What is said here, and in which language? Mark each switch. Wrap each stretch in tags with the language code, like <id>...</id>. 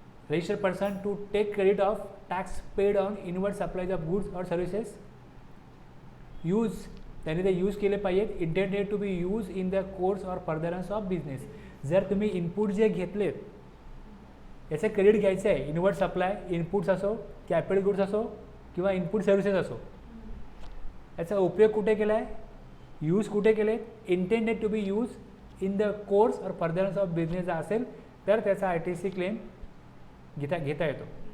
<en>Registered person to take credit of tax paid on inward supplies of goods or services.</en> <mr>Use त्यांनी ते use केले पाहिजेत.</mr> <en>Intended to be use in the course or furtherance of business.</en> <mr>जर तुम्ही input जे घेतलेत याचं credit घ्यायचं आहे, इनवर्ड सप्लाय इनपुट्स असो, कॅपिटल गुड्स असो किंवा इनपुट सर्व्हिसेस असो, याचा उपयोग कुठे केला आहे, यूज कुठे केले,</mr> <en>intended to be use in the course और furtherance of business</en> <mr>असेल तर त्याचा ITC क्लेम घेता येतो.</mr>